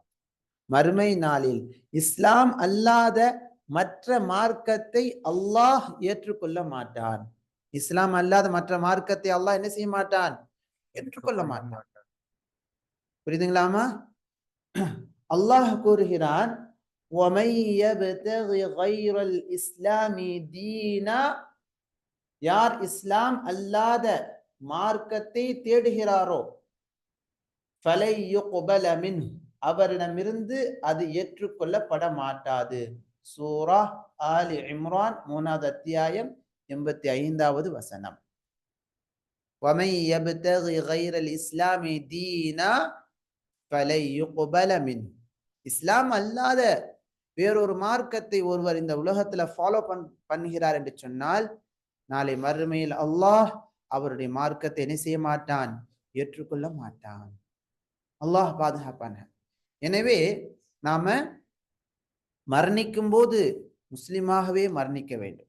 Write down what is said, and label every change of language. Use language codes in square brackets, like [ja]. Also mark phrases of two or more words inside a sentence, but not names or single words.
[ta] மறுமை நாளில் இஸ்லாம் அல்லாத மற்ற மார்க்கத்தை அல்லாஹ் ஏற்றுக்கொள்ள மாட்டான். இஸ்லாம் அல்லாத மற்ற மார்க்கத்தை அல்லாஹ் என்ன செய்ய மாட்டான்? ஏற்றுக்கொள்ள மாட்டான். புரியுதுங்களாமா? அல்லாஹ் கூறுகிறான், [ar] وَمَن يَبْتَغِ غَيْرَ الْإِسْلَامِ دِينًا, [ta] யார் இஸ்லாம் அல்லாத மார்க்கத்தை தேடுகிறாரோ [ar] فَلَن يُقْبَلَ مِنْهُ, [ta] அவரிடமிருந்து அது ஏற்றுக்கொள்ளப்பட மாட்டாது. சூரா ஆலி இம்ரான் 3வது அத்தியாயம் 85வது வசனம். [ar] وَمَن يَبْتَغِ غَيْرَ الْإِسْلَامِ دِينًا فَلَن يُقْبَلَ مِنْهُ, [ta] இஸ்லாம் அல்லாத வேறொரு மார்க்கத்தை ஒருவர் இந்த உலகத்துல ஃபாலோ பண்ணுகிறார் என்று சொன்னால் நாளை மறுமையில் அல்லாஹ் அவருடைய மார்க்கத்தை என்ன செய்ய மாட்டான்? ஏற்றுக்கொள்ள மாட்டான். அல்லாஹ் பாதுகாப்பான. எனவே நாம மரணிக்கும் போது முஸ்லிமாகவே மரணிக்க வேண்டும்.